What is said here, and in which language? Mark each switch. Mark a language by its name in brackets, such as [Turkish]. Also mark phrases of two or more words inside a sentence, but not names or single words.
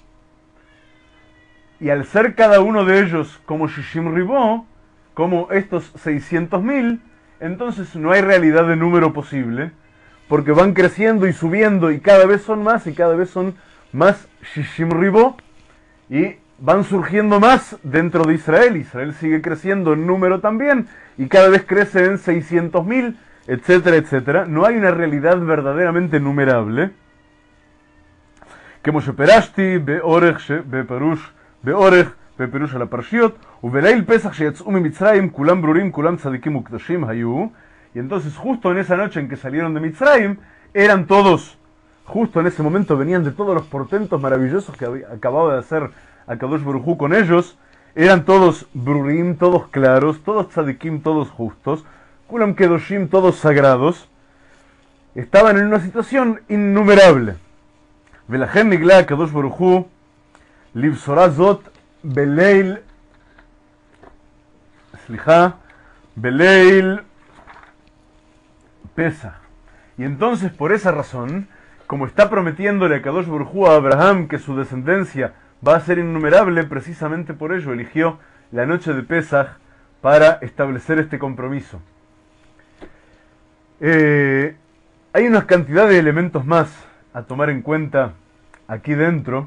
[Spanish] Y al ser cada uno de ellos como [Hebrew] שישים ריבוא, [Spanish] como estos 600.000, entonces no hay realidad de número posible, porque van creciendo y subiendo, y cada vez son más, y cada vez son más [Hebrew] שישים ריבוא, [Spanish] y van surgiendo más dentro de Israel. Israel sigue creciendo en número también, y cada vez crece en 600.000, etcétera, etcétera. No hay una realidad verdaderamente numerable. [Hebrew] כמו שפירשתי באורך בפירוש על הפרשיות, ובליל פסח שיצאו ממצרים כולם ברורים, כולם צדיקים וקדושים היו. [Spanish] Y entonces justo en esa noche en que salieron de Mitzrayim, eran todos, justo en ese momento venían de todos los portentos maravillosos que acababa de hacer [Hebrew] הקדוש ברוך הוא [Spanish] con ellos, eran todos brurim, todos claros, todos tzadikim, todos justos, [Hebrew] כולם קדושים, [Spanish] todos sagrados, estaban en una situación innumerable. [Hebrew] ולכן נגלה הקדוש ברוך הוא לבשורה זאת בליל Pesach. [Spanish] Y entonces por esa razón como está prometiéndole a [Hebrew] קדוש ברוך הוא [Spanish] a Abraham que su descendencia va a ser innumerable, precisamente por ello eligió la noche de Pesaj para establecer este compromiso. Hay una cantidad de elementos más a tomar en cuenta aquí dentro.